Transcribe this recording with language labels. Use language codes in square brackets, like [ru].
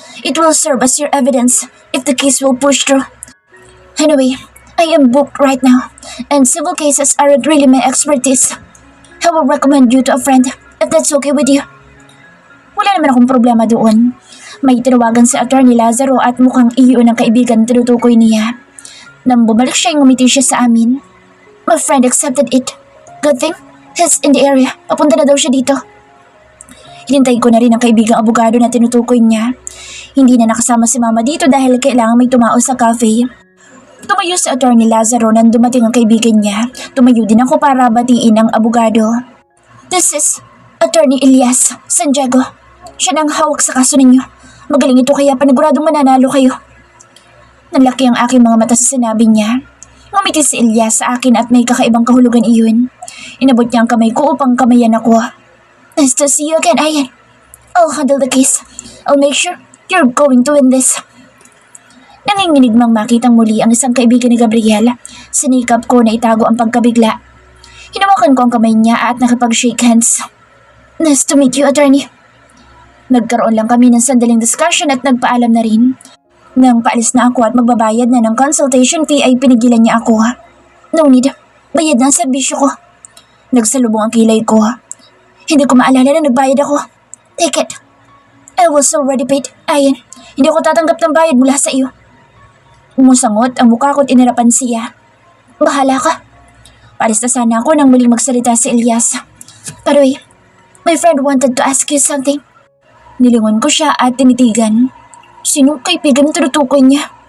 [en] It will serve as your evidence if the case will push through. Anyway, I am booked right now and civil cases aren't really my expertise. I will recommend you to a friend if that's okay with you. [tl] Wala naman akong problema doon. May tinawagan si Attorney Lazaro at mukhang iyon ang kaibigan tinutukoy niya. Nang bumalik siya, ngumiti siya sa amin. [en] My friend accepted it. Good thing, he's in the area. [tl] Papunta na daw siya dito. Hinintay ko na rin ang kaibigang abogado na tinutukoy niya. Hindi na nakasama si Mama dito dahil kailangan may tumao sa cafe. Tumayo si Attorney Lazaro nang dumating ang kaibigan niya. Tumayo din ako para batiin ang abogado. [en] This is Attorney Elias Santiago. [tl] Siya nang hawak sa kaso ninyo. Magaling ito kaya paniguradong mananalo kayo. Nanlaki ang aking mga mata sa sinabi niya. Ngumiti si Elias sa akin at may kakaibang kahulugan iyon. Inabot niya ang kamay ko upang kamayan ako. [en] Nice to see you again, Ayan. I'll handle the case. I'll make sure you're going to win this. [tl] Nanginginig mang makitang muli ang isang kaibigan ni Gabriel. Sinikap ko na itago ang pagkabigla. Hinawakan ko ang kamay niya at nakipag-shake hands. [en] Nice to meet you, Attorney. [tl] Nagkaroon lang kami ng sandaling discussion at nagpaalam na rin. Nang paalis na ako at magbabayad na ng consultation fee ay pinigilan niya ako. [en] No need. [tl] Bayad na ang serbisyo ko. Nagsalubong ang kilay ko. Hindi ko maalala na nagbayad ako. [en] Take it. I was already paid. [tl] Ayan, hindi ako tatanggap ng bayad mula sa iyo. Umusangot ang mukha ko't inirapan siya. Bahala ka. Paalis na sana ako nang muling magsalita si Elias. [en] Pero my friend wanted to ask you something. [tl] Nilingon ko siya at tinitigan. Sinong kaibigan ang tinutukoy niya?